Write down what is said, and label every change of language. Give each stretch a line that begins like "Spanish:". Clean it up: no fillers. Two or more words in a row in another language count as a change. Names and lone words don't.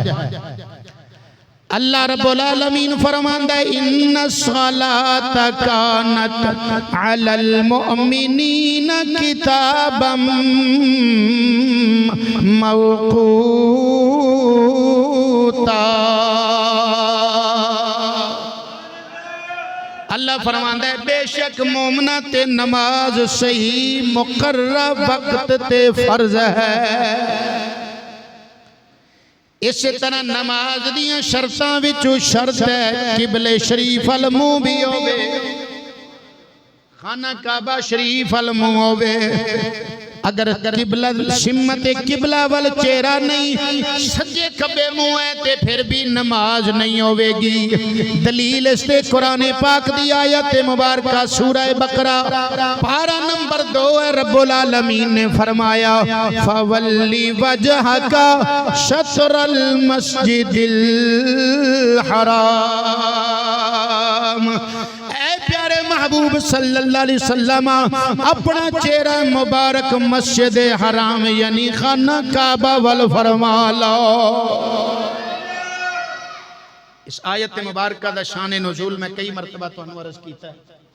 Punjabi: اللہ رب العالمین فرماندہ ہے
Arabic: ان الصلاۃ کانت علی المؤمنین کتابا موقوتا۔
Punjabi: اللہ فرماندہ ہے بے شک مومنہ تے نماز صحیح مقرر وقت تے فرض ہے۔ اسی طرح نماز دیاں شرطاں وچوں شرط ہے قبلے شریف المو بھی ہوئے، خانہ کعبہ شریف المو ہوئے۔ اگر قبلہ سمت قبلہ وال چہرہ نہیں، سجے کبے منہ ہے تے پھر بھی نماز نہیں ہوئے گی۔ دلیل اس تے قرآن پاک دی آیت مبارکہ سورہ بقرہ پارہ نمبر 2 ہے، رب العالمین نے فرمایا
Arabic: فَوَلِّ وَجْهَكَ شَطْرَ الْمَسْجِدِ الْحَرَامِ۔
Punjabi: محبوب صلی اللہ علیہ وسلم اپنا چہرہ مبارک مسجد حرام یعنی خانہ کعبہ وال فرما لو۔ اس آیت مبارکہ دا شان نزول میں کئی مرتبہ تو عرض کیتا ہے۔